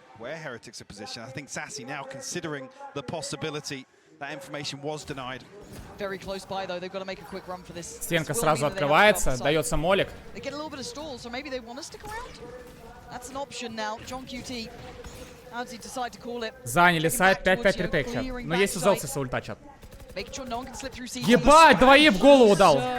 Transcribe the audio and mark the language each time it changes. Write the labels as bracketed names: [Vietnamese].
[English] Where Heretics are positioned, I think Sassy now considering the possibility That information was denied. Very close by though. They've got to make a quick run for this. [Russian] Стенка сразу открывается, дается молик. [English] They get a little bit of stall, so maybe they want to stick around. That's an option now. John QT. How does he decide to call it? [Russian] Заняли сайт 5-5 ретейк, чат. Но есть у Зелсиса ульта, чат. Ебать, двоих в голову дал.